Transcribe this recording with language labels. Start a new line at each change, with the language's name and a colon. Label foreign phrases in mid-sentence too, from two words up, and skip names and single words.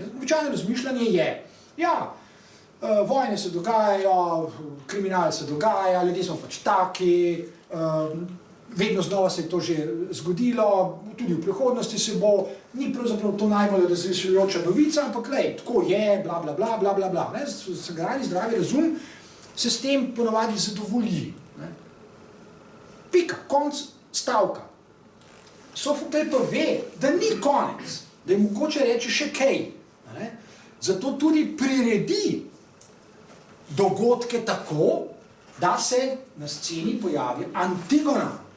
Slovenian: Običajno razmišljanje je, ja, vojne se dogajajo, kriminal se dogaja, ljudje smo pač taki, vedno znova se je to že zgodilo, tudi v prihodnosti se bo, ni pravzaprav to najbolj razrešujoča novica, ampak lej, tako je, bla, bla, bla, bla, bla, bla. Sagrani zdravi razum se s tem ponavadi zadovolji. Ne? Pika, konc stavka. Sofoklej pa ve, da ni konec, da je mogoče reči še kaj. Ne? Zato tudi priredi dogodke tako, da se na sceni pojavi Antigona.